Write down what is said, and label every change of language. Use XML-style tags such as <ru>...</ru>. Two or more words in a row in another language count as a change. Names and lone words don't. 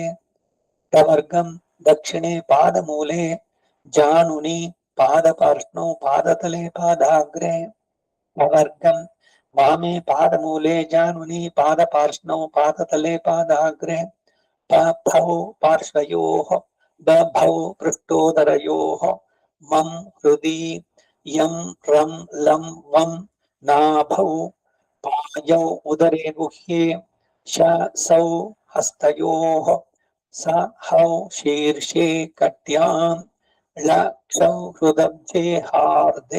<sa>ಪ್ರವರ್ಗಂ ದಕ್ಷಿಣೆ ಪಾದಮೂಲೆ, ಜಾನುನಿ ಪಾದಪಾರ್ಷ್ಣೌ ಪಾದತಲೆ ಪಾದಾಗ್ರೆ. ಪ್ರವರ್ಗಂ ವಾಮೆ ಪಾದಮೂಲೆ, ಜಾನುನಿ ಪಾದಪಾರ್ಷ್ಣೌ ಪಾದತಲೆ ಪಾದಾಗ್ರೆ. ಪಭೌ ಪಾರ್ಶ್ವಯೋಃ, ಬಭೌ ಪೃಷ್ಠೋದರಯೋಃ. ಮಂ ಹೃದಿ, ಯಂ ರಂ ಲಂ ವಂ ನಾಭೌ, ಪಾಯೌ ಉದರೆ ಗುಹ್ಯೆ. ಶ ಸೌ ಹಸ್ತಯೋಃ. ಸ ಹೌ ಶೀರ್ಷೆ ಕಟ್ಯಾಂ. ಳ ಕ್ಷೌ ಹೃದಬ್ಜೆ ಹಾರ್ದೆ.</sa>